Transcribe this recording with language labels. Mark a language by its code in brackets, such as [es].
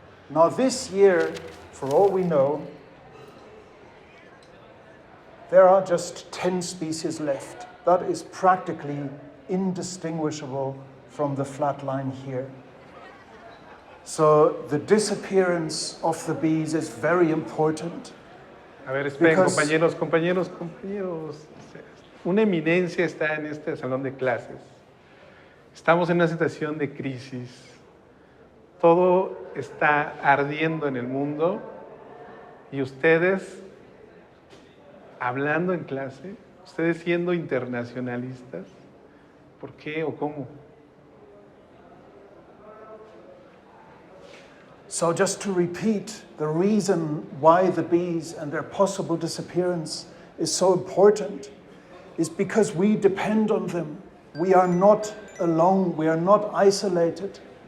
[en] Now this year, for all we know, there are just 10 species left. That is practically indistinguishable from the flat line here. So the disappearance of the bees is very important. [es] A ver, esperen, [en] Because- [es] compañeros. Una eminencia está en este salón de clases. Estamos en una situación de crisis. Todo está ardiendo en el mundo y ustedes hablando en clase, ustedes siendo internacionalistas, ¿por qué o cómo? [en] So just to repeat, the reason why the bees and their possible disappearance is so important is because we depend on them. We are not alone, we are not isolated.